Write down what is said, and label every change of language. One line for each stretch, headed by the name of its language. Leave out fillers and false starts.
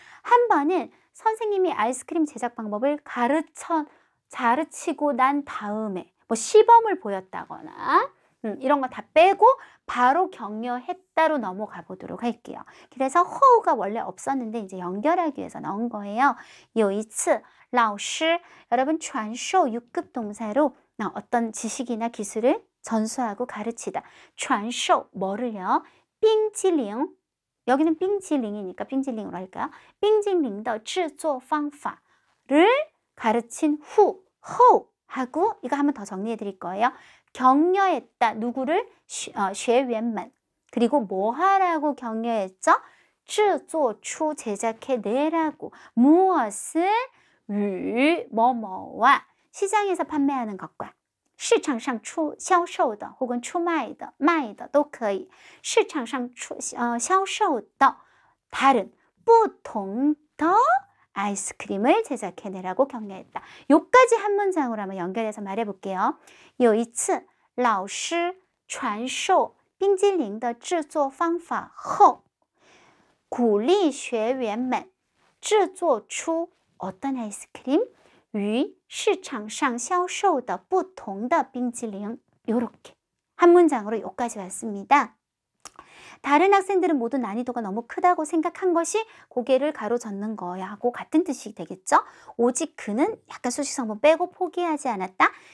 Korean: 한 번은 선생님이 아이스크림 제작 방법을 가르치고 난 다음에 뭐 시범을 보였다거나 이런 거 다 빼고 바로 격려했다로 넘어가 보도록 할게요. 그래서 허우가 원래 없었는데 이제 연결하기 위해서 넣은 거예요.
Chinese: 有一次老师
Korean: 여러분 传授 6급 동사로 어떤 지식이나 기술을 전수하고 가르치다. 传授 뭐를요? 冰激凌 여기는 冰激凌이니까 冰激凌으로 할까요?
Chinese: 冰激凌的制作方法
Korean: 를 가르친 후 하고 이거 한번 더 정리해 드릴 거예요. 격려했다. 누구를? 学员们. 그리고 뭐 하라고 격려했죠? 制作出 제작해내라고. 무엇을?
Chinese: 与
Korean: 뭐뭐와 시장에서 판매하는 것과
Chinese: 市场上销售的 혹은 出卖的 卖的都可以.
Korean: 市场上销售的 다른 不同的 아이스크림을 제작해내라고 격려했다. 요까지 한 문장으로 한번 연결해서 말해볼게요.
Chinese: 有一次老师传授冰激凌的制作方法后鼓励学员们制作出
Korean: 어떤 아이스크림?
Chinese: 与市场上销售的不同的冰激凌
Korean: 요렇게 한 문장으로 요까지 왔습니다. 다른 학생들은 모두 난이도가 너무 크다고 생각한 것이 고개를 가로젓는 거야하고 같은 뜻이 되겠죠. 오직 그는 약간 수식성분 빼고 포기하지 않았다.